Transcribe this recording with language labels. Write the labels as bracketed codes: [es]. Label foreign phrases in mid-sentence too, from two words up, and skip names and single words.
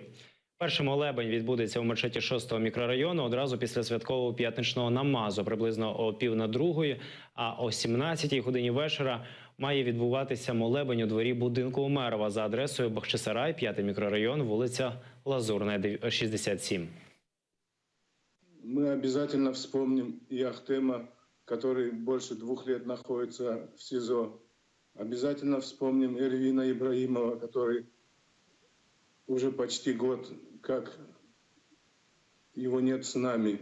[uk] Перший молебень відбудеться у мечеті 6-го мікрорайону одразу після святкового п'ятничного намазу, приблизно о 1:45, а о 17-й годині вечора має відбуватися молебень у дворі будинку Умерова за адресою Бахчисарай, 5-й мікрорайон, вулиця Лазурне 67. [ru] Мы обязательно вспомним и Ахтема, который больше 2 лет находится в СИЗО. Обязательно вспомним Эрвина Ибрагимова, который уже почти год, как его нет с нами.